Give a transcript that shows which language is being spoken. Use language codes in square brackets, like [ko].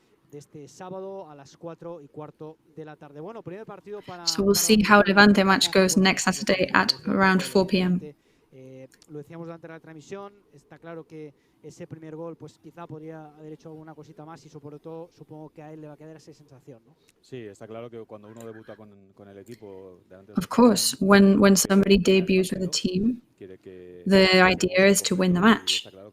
[es] de este sábado a las 4:15 de la tarde. Bueno, primer partido para... [en] So we'll see how Levante match goes next Saturday at around 4 p.m. [es] Lo decíamos durante la transmisión, está claro que ese primer gol pues quizá podría haber hecho alguna cosita más y sobre todo supongo que a él le va a quedar esa sensación, ¿no? Sí, está claro que cuando uno debuta con el equipo... [en] Of course, when somebody debuts with a team, the idea is to win the match.